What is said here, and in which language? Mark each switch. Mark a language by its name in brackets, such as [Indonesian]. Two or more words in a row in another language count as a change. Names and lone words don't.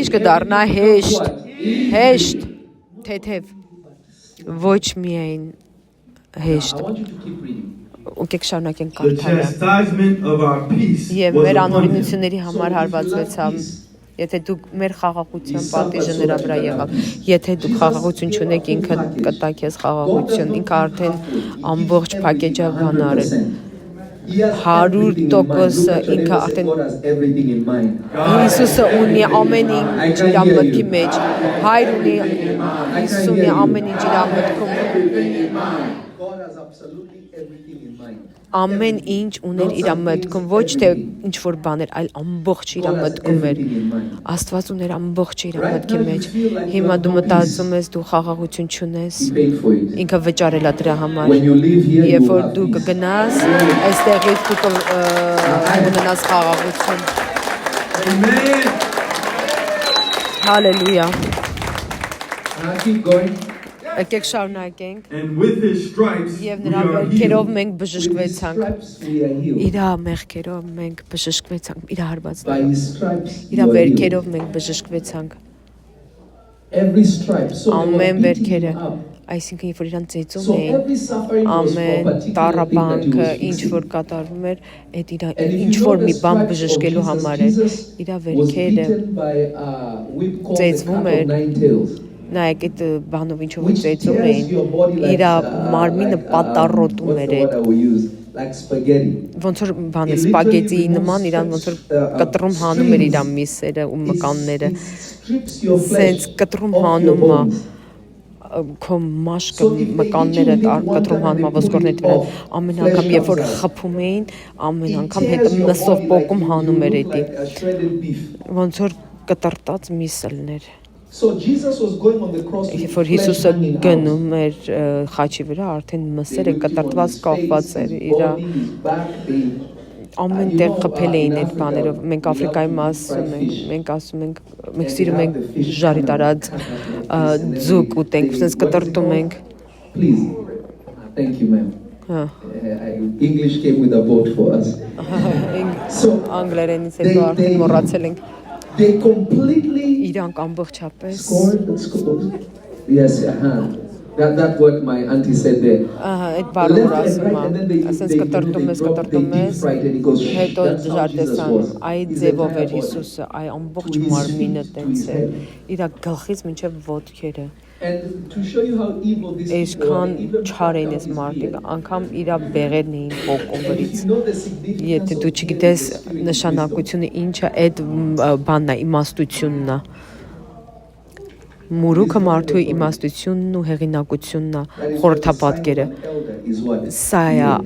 [Armenian] ինչ կդառնա հեշտ, հեշտ, թեթև։ Ոչ միայն հեշտ։ Եկեք շարունակենք կարդալը։ Եվ մեր անօրինությունների համար հարվածվեցավ Եթե դուք մեր խաղաղության պատիժը նրա վրա եղավ, եթե դուք խաղաղություն չունեք, ինքը կտա քեզ խաղաղություն, ինքը արդեն ամբողջ փակեջը բան արել։ 100% ինքը արդեն Հիսուսը ունի ամեն ինչ իր մտքի մեջ, Հայր ունի Հիսուս ունի ամեն ինչ իր մտքում։ [English] God has absolutely everything in mind. [Armenian] Ամեն ինչ ուներ իր մտքում, ոչ թե ինչ որ բաներ, այլ ամբողջ իր մտքում էր։ Աստված ուներ ամբողջ իր մտքի մեջ։ Հիմա դու մտածում ես դու խաղաղություն չունես, ինքը վճարել է դրա համար։ Երբ որ դու կգնաս, այստեղից դու կունենաս խաղաղություն։ Հալելույա։ [English] Keep going. [Armenian] Եկեք շարունակենք։ [English] And with his stripes we [Armenian] Եվ նրա [English] are [Armenian] մեղքերով [English] healed. [Armenian] մենք բժշկվեցանք։ [English] Stripes we are healed. [Armenian] Իր մեղքերով մենք բժշկվեցանք, իր [English] By [Armenian] հարվածներով։ [English] his stripes [Armenian] Իր [English] you are healed. [Armenian] վերքերով մենք բժշկվեցանք։ [English] Every stripe. So they were [Armenian] Ամեն [English] beating [Armenian] վերքերը, [English] him up. [Armenian] այսինքն երբ որ իրան ծեծում [English] So [Armenian] էին, [English] every suffering was for a [Armenian] ամեն [English] particular thing that he [Armenian] տառապանքը, [English] was [Armenian] ինչ [English] fixing. [Armenian] որ կատարվում էր, այդ իր [English] And if [Armenian] ինչ [English] you know [Armenian] որ [English] the [Armenian] մի բան [English] stripes of [Armenian] բժշկելու [English] Jesus, [Armenian] համար է, [English] Jesus [Armenian] իր [English] was [Armenian] վերքերը [English] beaten by a whip called the [Armenian] ծեծվում [English] cat [Armenian] էր, [English] of nine tails. [Armenian] նայեք այդ բանով ինչով [English] Which [Armenian] ծեծում [English] tears [Armenian] էին, [English] your body like, [Armenian] իր մարմինը պատառոտում [English] what's [Armenian] էր [English] the word [Armenian] այդ, [English] I will use? Like spaghetti. [Armenian] ոնց որ բան սպագետի նման իրան ոնց որ կտրում հանում էր իր միսերը ու մկանները, [English] Strips your [Armenian] սենց [English] flesh [Armenian] կտրում [English] off your [Armenian] հանում է [English] bones. [Armenian] քո մաշկը մկանները կտրում հանում է ոսկորների վրա, ամեն անգամ երբ որ խփում էին, ամեն անգամ հետը մսով պոկում հանում էր էդի, [English] Like a shredded beef. [Armenian] ոնց որ կտրտած միսլներ։ [English] So Jesus was going on the cross with [Armenian] Երբ որ [English] flesh [Armenian] Հիսուսը [English] hanging out. [Armenian] գնում էր խաչի վրա, արդեն մսերը կտրտված կախված էր իր ամեն տեղ խփել էին այդ բաներով։ Մենք Աֆրիկայում ասում ենք, մենք սիրում ենք ժարի տարած ձուկ ուտենք, sense կտրտում ենք։ [English] Please. Thank you, ma'am. [Armenian] Հա, [English] English came with a boat for us. So [Armenian] անգլերենից հետո արդեն մոռացել ենք։ [English] they completely [Armenian] Իրանք ամբողջապես [English] scored. Yes, That what my auntie said there. [Armenian] այդ բառը որ ասում է, ասենց կտրտում ես, հետո ժար տեսանում, այ ձևով էր Հիսուսը, այ ամբողջ մարմինը տենց է, իր գլխից մինչև ոտքերը։ [English] And to show you how evil this is, [Armenian] Այսքան չար էին այս մարդիկ, անգամ իր բեղերն էին պոկում վրից։ Եթե դու չգիտես նշանակությունը ինչը, այդ բանն է, իմաստությունն է։ Մուրուքը մարդու իմաստությունն ու հեղինակությունն է, խորհրդապատկերը։ Սա է